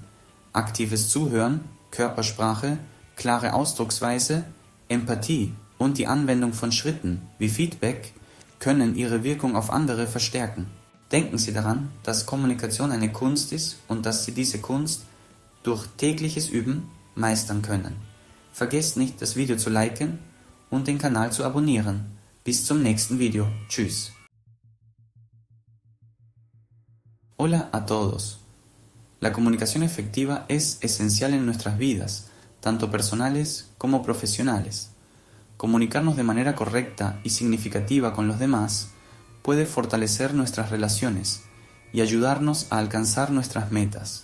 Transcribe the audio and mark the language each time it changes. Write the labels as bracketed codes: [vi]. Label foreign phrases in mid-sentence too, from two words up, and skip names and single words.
[de] Aktives Zuhören, Körpersprache, klare Ausdrucksweise, Empathie und die Anwendung von Schritten wie Feedback können Ihre Wirkung auf andere verstärken. Denken Sie daran, dass Kommunikation eine Kunst ist und dass Sie diese Kunst durch tägliches Üben meistern können. Vergesst nicht, das Video zu liken und den Kanal zu abonnieren. Bis zum nächsten Video. Tschüss. [es] Hola a todos. La comunicación efectiva es esencial en nuestras vidas, tanto personales como profesionales. Comunicarnos de manera correcta y significativa con los demás puede fortalecer nuestras relaciones y ayudarnos a alcanzar nuestras metas.